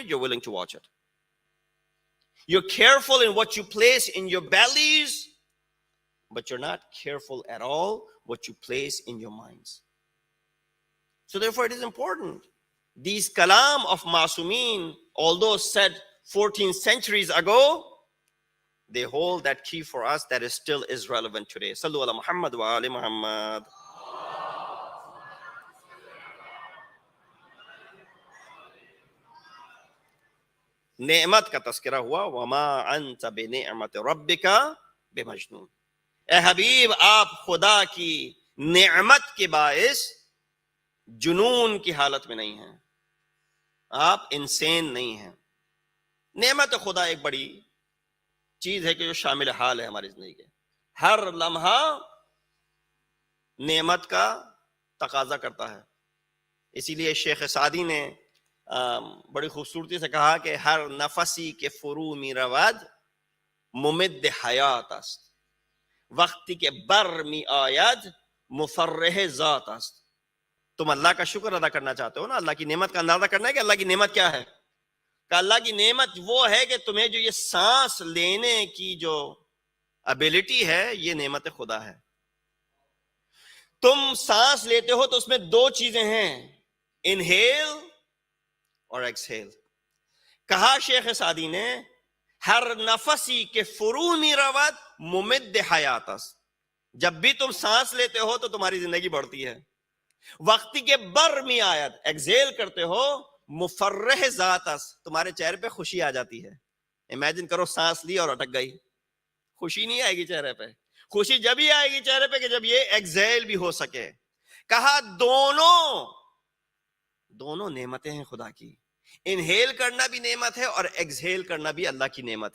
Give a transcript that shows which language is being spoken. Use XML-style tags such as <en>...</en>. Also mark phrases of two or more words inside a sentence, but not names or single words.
<en>You're willing to watch it. You're careful in what you place in your bellies, but you're not careful at all what you place in your minds. So therefore, it is important. These kalam of Masumeen, although said 14 centuries ago, they hold that key for us that is still is relevant today.</en> <ar>صلوا على محمد و آل محمد.</ar> <ur>نعمت کا تذکرہ ہوا</ur> <ar>وما انت بنعمت ربک بمجنون.</ar> <ur>اے حبیب آپ خدا کی نعمت کے باعث جنون کی حالت میں نہیں ہیں. آپ انسان نہیں ہیں. نعمت خدا ایک بڑی چیز ہے کہ جو شامل حال ہے ہماری زندگی کے. ہر لمحہ نعمت کا تقاضا کرتا ہے. اسی لیے شیخ سعدی نے بڑی خوبصورتی سے کہا کہ</ur> <fa>ہر نفسی کے فرو می رود ممد حیات است وقتی کے بر می آید مفرح ذات است.</fa> <ur>تم اللہ کا شکر ادا کرنا چاہتے ہو نا, اللہ کی نعمت کا اندازہ کرنا ہے کہ اللہ کی نعمت کیا ہے. کہ اللہ کی نعمت وہ ہے کہ تمہیں جو یہ سانس لینے کی جو ابیلٹی ہے یہ نعمت خدا ہے. تم سانس لیتے ہو تو اس میں دو چیزیں ہیں, انہیل اور ایکسہیل. کہا شیخ سعدی نے</ur> <fa>ہر نفسی کے فرو می رود ممد حیات است.</fa> <ur>جب بھی تم سانس لیتے ہو تو تمہاری زندگی بڑھتی ہے.</ur> <fa>وقتی کے بر می آیت</fa> <ur>ایکسہیل کرتے ہو</ur> <fa>مفرح ذات است,</fa> <ur>تمہارے چہرے پہ خوشی آ جاتی ہے. امیجن کرو سانس لی اور اٹک گئی, خوشی نہیں آئے گی چہرے پہ. خوشی جب ہی آئے گی چہرے پہ کہ جب یہ ایکسہیل بھی ہو سکے. کہا دونوں نعمتیں ہیں خدا کی. انہیل کرنا بھی نعمت ہے اور ایکسہیل کرنا بھی اللہ کی نعمت ہے.</ur>